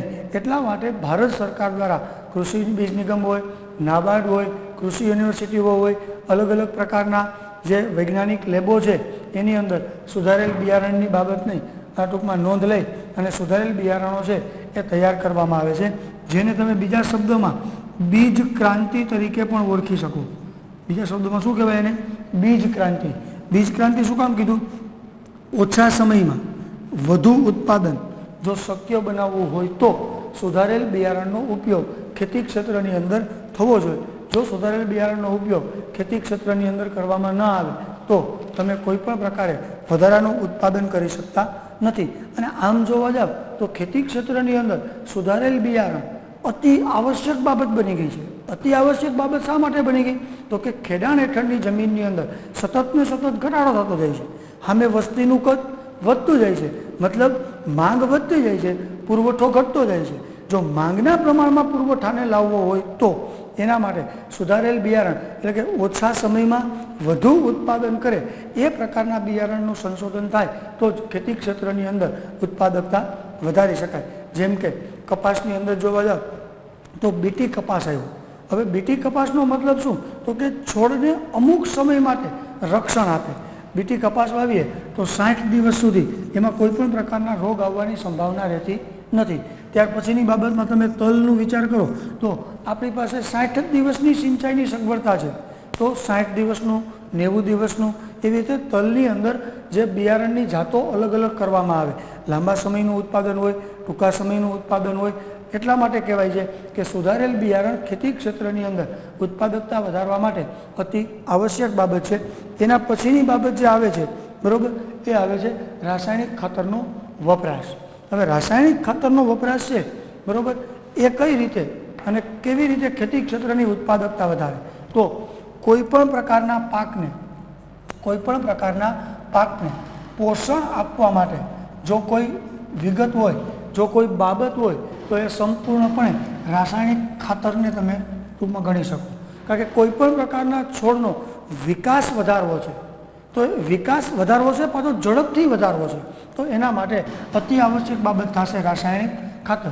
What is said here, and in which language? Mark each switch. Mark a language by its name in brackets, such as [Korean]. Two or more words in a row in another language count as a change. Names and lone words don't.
[Gujarati] એટલા માટે ભારત સરકાર દ્વારા કૃષિ બીજ નિગમ હોય, નાબાર્ડ હોય, કૃષિ યુનિવર્સિટીઓ હોય, અલગ અલગ પ્રકારના જે વૈજ્ઞાનિક લેબો છે એની અંદર સુધારેલ બિયારણની બાબતની ટૂંકમાં નોંધ લઈ અને સુધારેલ બિયારણો છે એ તૈયાર કરવામાં આવે છે. જેને તમે બીજા શબ્દોમાં બીજ ક્રાંતિ તરીકે પણ ઓળખી શકો। બીજા શબ્દો શું કહેવાય એને? બીજ ક્રાંતિ। બીજ ક્રાંતિ શું કામ કીધું? ઓછા સમયમાં વધુ ઉત્પાદન જો શક્ય બનાવવું હોય તો સુધારેલ બિયારણનો ઉપયોગ ખેતી ક્ષેત્રની અંદર થવો જોઈએ। જો સુધારેલ બિયારણનો ઉપયોગ ખેતી ક્ષેત્રની અંદર કરવામાં ન આવે તો તમે કોઈપણ પ્રકારે વધારાનું ઉત્પાદન કરી શકતા નથી। અને આમ જોવા જાઓ તો ખેતી ક્ષેત્રની અંદર સુધારેલ બિયારણ અતિ આવશ્યક બાબત બની ગઈ છે। અતિ આવશ્યક બાબત શા માટે બની ગઈ? તો કે ખેડાણ હેઠળની જમીનની અંદર સતત ને સતત ઘટાડો થતો જાય છે। સામે વસ્તીનું કદ વધતું જાય છે, મતલબ માંગ વધતી જાય છે, પુરવઠો ઘટતો જાય છે। જો માંગના પ્રમાણમાં પુરવઠાને લાવવો હોય તો એના માટે સુધારેલ બિયારણ એટલે કે ઓછા સમયમાં વધુ ઉત્પાદન કરે એ પ્રકારના બિયારણનું સંશોધન થાય તો જ ખેતી ક્ષેત્રની અંદર ઉત્પાદકતા વધારી શકાય। જેમ કે કપાસની અંદર જોવા જાવ તો બીટી કપાસ આવ્યો। હવે બીટી કપાસનો મતલબ શું? તો કે છોડને અમુક સમય માટે રક્ષણ આપે। બીટી કપાસ વાવીએ તો 60 દિવસ સુધી એમાં કોઈપણ પ્રકારના રોગ આવવાની સંભાવના રહેતી નથી। ત્યાર પછીની બાબતમાં તમે તલનો વિચાર કરો તો આપણી પાસે 60 દિવસની સિંચાઈની સગવડતા છે તો 60 દિવસનું 90 દિવસનું એવી રીતે તલની અંદર જે બિયારણની જાતો અલગ અલગ કરવામાં આવે। લાંબા સમયનું ઉત્પાદન હોય, ટૂંકા સમયનું ઉત્પાદન હોય, એટલા માટે કહેવાય છે કે સુધારેલ બિયારણ ખેતી ક્ષેત્રની અંદર ઉત્પાદકતા વધારવા માટે અતિ આવશ્યક બાબત છે। એના પછીની બાબત જે આવે છે બરાબર એ આવે છે રાસાયણિક ખાતરનો વપરાશ। હવે રાસાયણિક ખાતરનો વપરાશ છે બરાબર એ કઈ રીતે અને કેવી રીતે ખેતી ક્ષેત્રની ઉત્પાદકતા વધારે? તો કોઈપણ પ્રકારના પાકને પોષણ આપવા માટે જો કોઈ વિગત હોય, જો કોઈ બાબત હોય તો એ સંપૂર્ણપણે રાસાયણિક ખાતર ને તમે ટૂંકમાં ગણી શકો। કારણ કે કોઈપણ પ્રકારના છોડનો વિકાસ વધારવો છે તો વિકાસ વધારવો છે પાછો ઝડપથી વધારવો છે તો એના માટે અતિ આવશ્યક બાબત થશે રાસાયણિક ખાતર।